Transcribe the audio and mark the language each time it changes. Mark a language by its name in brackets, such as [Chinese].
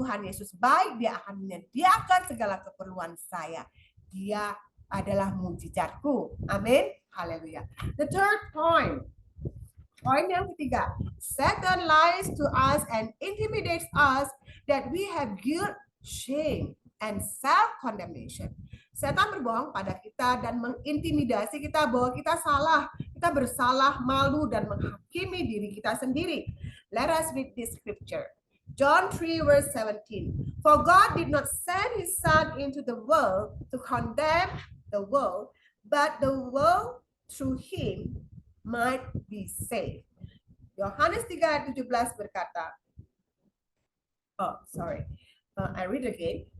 [Indonesian] Tuhan Yesus baik, Dia akan menyediakan segala keperluan saya. Dia adalah mujizatku. Amin. Haleluya. [English] The third point. [Indonesian] Poin yang ketiga. [English] Satan lies to us and intimidates us that we have guilt, shame, and self-condemnation. [Indonesian] Setan berbohong pada kita dan mengintimidasi kita bahwa kita salah, kita bersalah, malu, dan menghakimi diri kita sendiri. [English] Let us read this scripture. John 3 verse 17. For God did not send His Son into the world to condemn the world, but the world through Him might be saved. [Indonesian] Yohanes 3 ayat 17 berkata, [English] I read again.